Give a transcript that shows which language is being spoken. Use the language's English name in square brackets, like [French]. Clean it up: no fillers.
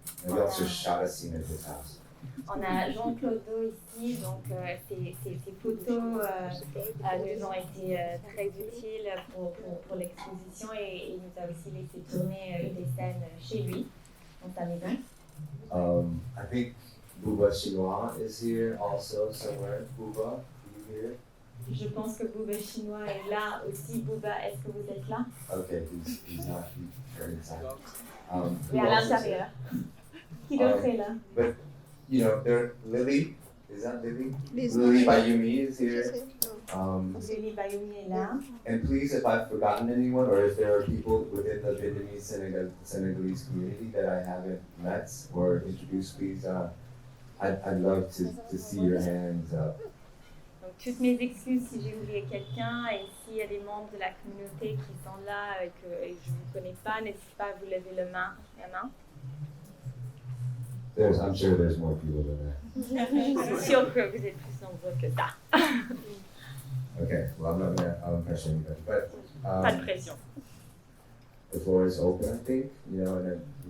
[English] And we also shot a scene at his house. [French] On a Jean-Claude Dole ici, donc ces photos nous ont été très utiles pour l'exposition, et il nous a aussi laissé tourner des scènes chez lui, dans sa maison. [English] I think Bouba Chinois is here also somewhere. Bouba, are you here? [French] Je pense que Bouba Chinois est là aussi. Bouba, est-ce que vous êtes là? [English] Okay, he's not. He's very inside. [French] Oui, à l'intérieur. Qui d'autre est là? [English] But you know, Lily. Is that Lily? Lily Bayumi is here. [French] Lily Bayumi est là. [English] And please, if I've forgotten anyone, or if there are people within the Vietnamese Senegalese community that I haven't met or introduced, please, I'd love to see your hands up. [French] Donc, toutes mes excuses si j'ai oublié quelqu'un, et s'il y a des membres de la communauté qui sont là et que je ne vous connais pas, n'hésitez pas à vous lever la main. [English] I'm sure there's more people than that. [French] Je suis sûre que vous êtes plus nombreux que ça. [English] Okay, well, I'm not gonna pressure anybody, but [French] Pas de pression. [English] the floor is open, I think, and then,